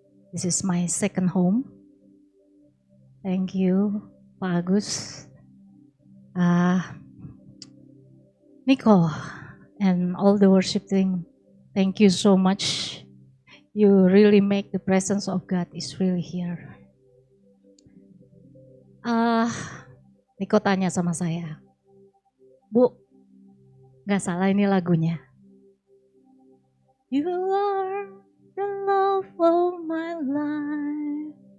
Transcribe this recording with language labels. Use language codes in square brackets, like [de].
[en] This is my second home. Thank you, Pak Agus, Nico, and all the worship team. Thank you so much. You really make the presence of God is really here. [id] Nico tanya sama saya, Bu, gak salah ini lagunya. [en] You are the love of my life.